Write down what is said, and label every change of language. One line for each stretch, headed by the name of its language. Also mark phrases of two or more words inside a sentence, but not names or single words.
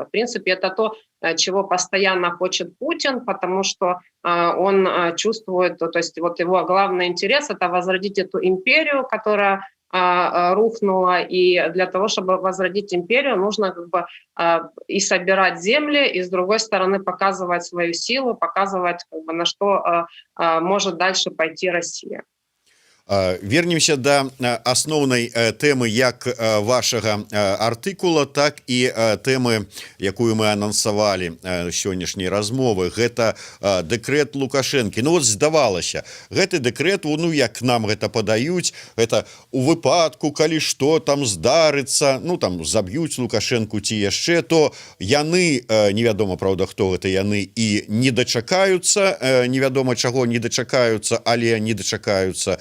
Russian: В принципе, это то, чего постоянно хочет Путин, потому что он чувствует, то есть вот его главный интерес – это возродить эту империю, которая рухнула, и для того, чтобы возродить империю, нужно как бы и собирать земли, и с другой стороны показывать свою силу, показывать, как бы, на что может дальше пойти Россия.
Belarusian: Вернемся да асноўнай тэмы як вашага артыкула, так і тэмы, якую мы анансавалі сённяшняй размовы. Гэта дэкрэт Лукашэнкі. Ну вот здавалася, гэты дэкрэт, ну як нам гэта падаюць, гэта у выпадку, калі што там здарыцца, ну там заб'юць Лукашэнку ці яшчэ, то яны, невядома, праўда, хто гэта яны, і не дачакаюцца, невядома чаго не дачакаюцца, але не дачакаюцца.